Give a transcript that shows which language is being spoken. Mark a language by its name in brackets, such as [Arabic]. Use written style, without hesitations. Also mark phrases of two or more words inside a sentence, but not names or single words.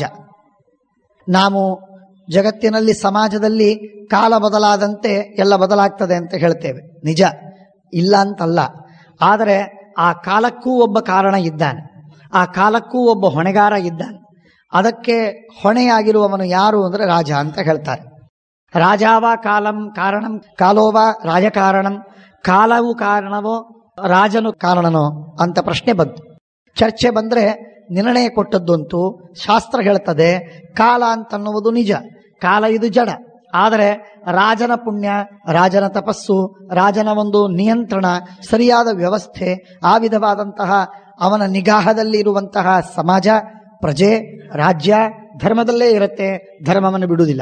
[Kannada] ನಾವು ಜಗತ್ತಿನಲ್ಲಿ, ಸಮಾಜದಲ್ಲಿ ಕಾಲ ಬದಲಾದಂತೆ ಎಲ್ಲ ಬದಲಾಗ್ತದೆ ಅಂತ ಹೇಳ್ತೇವೆ, ನಿಜ, ಇಲ್ಲ ಅಂತಲ್ಲ. ಆದರೆ ಆ ಕಾಲಕ್ಕೂ ಒಬ್ಬ ಕಾರಣ ಇದ್ದಾನೆ, ಆ ಕಾಲಕ್ಕೂ ಒಬ್ಬ ಹೊಣೆಗಾರ ಇದ್ದಾನೆ. ಅದಕ್ಕೆ ಹೊಣೆಯಾಗಿರುವವನು ಯಾರು ಅಂದರೆ ರಾಜ ಅಂತ ಹೇಳ್ತಾರೆ. [Sanskrit] ರಾಜಾವ ಕಾಲಂ ಕಾರಣಂ ಕಾಲೋವ ರಾಜಕಾರಣಂ. [Kannada] ಕಾಲವು ಕಾರಣವೋ ರಾಜನು ಕಾರಣನೋ ಅಂತ ಪ್ರಶ್ನೆ ಬಂತು. ಚರ್ಚೆ ಬಂದರೆ ನಿರ್ಣಯ ಕೊಟ್ಟದ್ದಂತೂ ಶಾಸ್ತ್ರ ಹೇಳ್ತದೆ ಕಾಲ ಅಂತನ್ನುವುದು ನಿಜ, ಕಾಲ ಇದು ಜಡ, ಆದರೆ ರಾಜನ ಪುಣ್ಯ, ರಾಜನ ತಪಸ್ಸು, ರಾಜನ ಒಂದು ನಿಯಂತ್ರಣ, ಸರಿಯಾದ ವ್ಯವಸ್ಥೆ, ಆ ವಿಧವಾದಂತಹ ಅವನ ನಿಗಾಹದಲ್ಲಿ ಇರುವಂತಹ ಸಮಾಜ, ಪ್ರಜೆ, ರಾಜ್ಯ ಧರ್ಮದಲ್ಲೇ ಇರುತ್ತೆ, ಧರ್ಮವನ್ನು ಬಿಡುವುದಿಲ್ಲ.